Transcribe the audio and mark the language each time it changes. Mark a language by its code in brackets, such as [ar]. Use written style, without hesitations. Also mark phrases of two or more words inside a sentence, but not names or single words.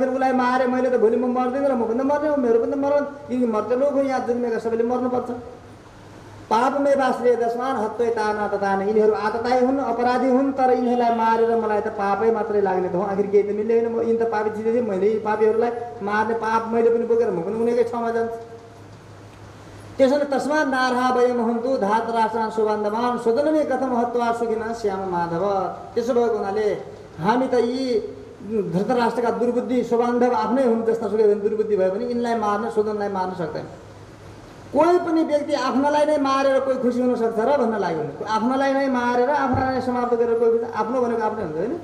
[ne] आखिर उसलाई मारे मैले त भोलि म मर्दिनँ र म पनि मर्ने हो, मेरो पनि मर्नु, यिनी मर्ते लोक हो, यहाँ जन्मेका सबैले मर्नुपर्छ। [sa] पापमै बास्रिय दशमान हत्तै ताना ततान, [ne] यिनीहरू आतताई हुन्, अपराधी हुन्, तर यिनीहरूलाई मारेर मलाई त पापै मात्रै लाग्ने त हो। आखिर केही त मिल्ने होइन, म यिनी त पापी चिज थिएँ, मैले यी पापीहरूलाई मार्ने पाप मैले पनि बोकेर म पनि उनीकै ठाउँमा जान्छु। त्यसैले [sa] तस्मात् नारहा वयम हन्तु धातराष्ट्रान् सुबान्धवान् स्वजनमे कथम हत्वा सुखिन श्याम माधव। [ne] त्यसो भएको हुनाले हामी त यी धृतराष्ट्रका दुर्बुद्धि सुबान्धव आफ्नै हुन् जस्ता सुकै दुर्बुद्धि भए पनि यिनलाई मार्न स्वजनलाई मार्न सक्दैन। कोही पनि व्यक्ति आफ्नोलाई नै मारेर कोही खुसी हुन सक्छ र भन्न लाग्यो भने आफ्नोलाई नै मारेर आफ्नोलाई नै समाप्त गरेर कोही खुसी, आफ्नो भनेको आफ्नै हुन्छ होइन।